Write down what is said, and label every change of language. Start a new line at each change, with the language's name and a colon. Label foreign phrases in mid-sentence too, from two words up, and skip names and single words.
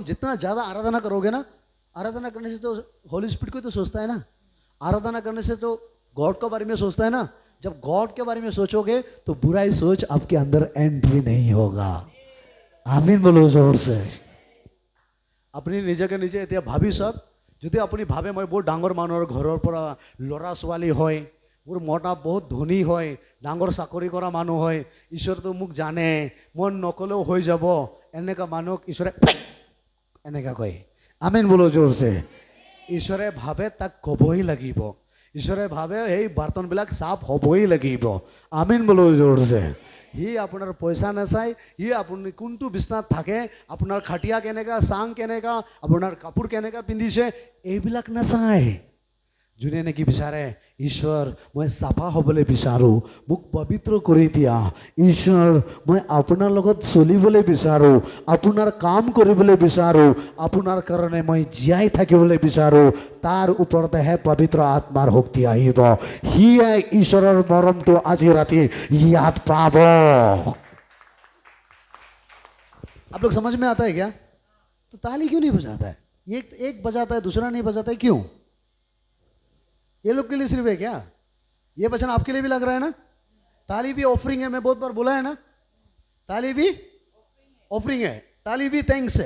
Hindi: जितना ज्यादा आराधना करोगे ना, आराधना करने से तो होली स्पिरिट को तो सोचता है ना, आराधना करने से तो गॉड के बारे में सोचता है ना। जब गॉड के बारे में सोचोगे तो बुराई सोच आपके अंदर एंट्री नहीं होगा। आमीन बोलो जोर से।
Assamese: अपनी নিজকে নিজে এতিয়া ভাবি চাওক, যদি আপুনি ভাবে মই বহুত ডাঙৰ মানুহৰ ঘৰৰ পৰা ল'ৰা ছোৱালী হয়, মোৰ মতা বহুত ধনী হয়, ডাঙৰ চাকৰি কৰা মানুহ হয়, ঈশ্বৰটো মোক জানে, মন নকলেও হৈ যাব, এনেকা মানুহক ঈশ্বৰে এনেকা কয়।
Hindi: আমিন बोलो जोर से।
Assamese: ঈশ্বৰে ভাবে তাক ক'বই লাগিব, ঈশ্বৰে ভাবে এই বাৰ্তনবিলাক সাফ হ'বই লাগিব।
Hindi: আমিন बोलो जोर से।
Assamese: হি আপোনাৰ পইচা নাচায়, হি আপুনি কোনটো বিছনাত থাকে, আপোনাৰ খাটিয়া কেনেকা, চাং কেনেকা, আপোনাৰ কাপোৰ কেনেকা পিন্ধিছে, এইবিলাক নাচায়। যোনে নেকি বিচাৰে ঈশ্বৰ মই চাফা হ'বলৈ বিচাৰোঁ, মোক পবিত্ৰ কৰি দিয়া। ঈশ্বৰ মই আপোনাৰ লগত চলিবলৈ বিচাৰোঁ, আপোনাৰ কাম কৰিবলৈ বিচাৰোঁ, আপোনাৰ কাৰণে মই জীয়াই থাকিবলৈ বিচাৰোঁ। তাৰ ওপৰতেহে পবিত্ৰ আত্মাৰ শক্তি আহিব। সিয়ে ঈশ্বৰৰ মৰমটো আজি ৰাতি ইয়াত পাব।
Hindi: आप लोग समझ में आता है क्या? तो ताली क्यों नहीं बजाता है? एक बजाता है, दूसरा नहीं बजाता है, क्यों? ये लोग के लिए सिर्फ है क्या? ये वचन आपके लिए भी लग रहा है ना? ताली भी ऑफरिंग है, मैं बहुत बार बोला है ना, ताली भी ऑफरिंग है, ताली भी थैंक्स है।